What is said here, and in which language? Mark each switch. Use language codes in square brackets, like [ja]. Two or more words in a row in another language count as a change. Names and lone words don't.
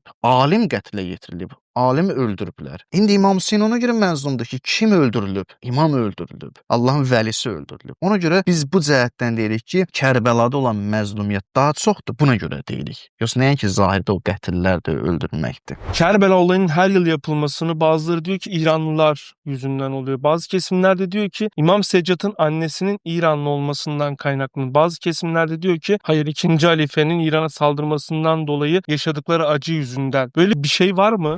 [az] Alim qətlə yetirilib. Alimi öldürüblər. İndi İmam Hüseyin ona görə məzlumdur ki, kim öldürülüb? İmam öldürülüb. Allahın vəlisi öldürülüb. Ona görə biz bu cəhətdən deyirik ki, Kərbəlada olan məzlumiyyət daha çoxdur. Buna görə deyirik. Yoxsa nəyə ki, zahirdə o qətillər də öldürülməkdir. [tr] Kərbela olayının her yıl yapılmasını bazıları diyor ki İranlılar yüzünden oluyor. Bazı kesimler de diyor ki İmam Seccad'ın annesinin İranlı olmasından kaynaklı. Bazı kesimler de diyor ki hayır 2. halifenin İran'a saldırmasından dolayı yaşadıkları acı yüzünden. Böyle bir şey var mı?